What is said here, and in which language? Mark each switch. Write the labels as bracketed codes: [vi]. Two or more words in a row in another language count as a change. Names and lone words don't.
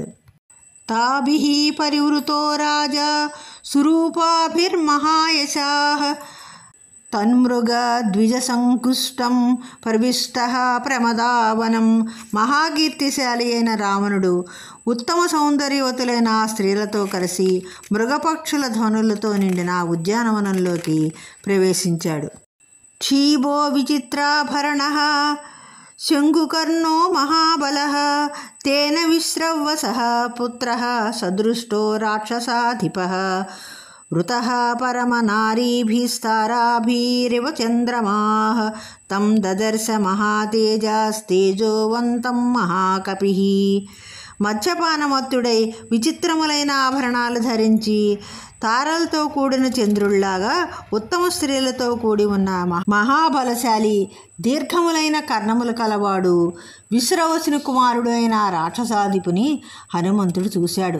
[sa] తాభిః పరివృతో రాజా సురూపాభిర్మహాయశాః తన్మృగ ద్విజసంకుష్టం ప్రవిష్టః ప్రమదావనం. [te] మహాకీర్తిశాలి అయిన రావణుడు ఉత్తమ సౌందర్యవతులైన ఆ స్త్రీలతో కలిసి మృగపక్షుల ధ్వనులతో నిండిన ఉద్యానవనంలోకి ప్రవేశించాడు. [sa] क्षीबो विचित्राभरणः शङ्कुकर्णो महाबलः तेन विश्रवसः पुत्रः सदृष्टो राक्षसाधिपः वृतः परमनारीभिस्ताराभिरिव चन्द्रमाः तं ददर्श महातेजस्तेजोवन्तं महाकपिः. [te] మద్యపానమత్తుడై విచిత్రములైన ఆభరణాలు ధరించి తారలతో కూడిన చంద్రుళ్లాగా ఉత్తమ స్త్రీలతో కూడి ఉన్న మహాబలశాలి దీర్ఘములైన కర్ణములు కలవాడు విశ్రవసుని కుమారుడు అయిన రాక్షసాధిపుని హనుమంతుడు చూశాడు.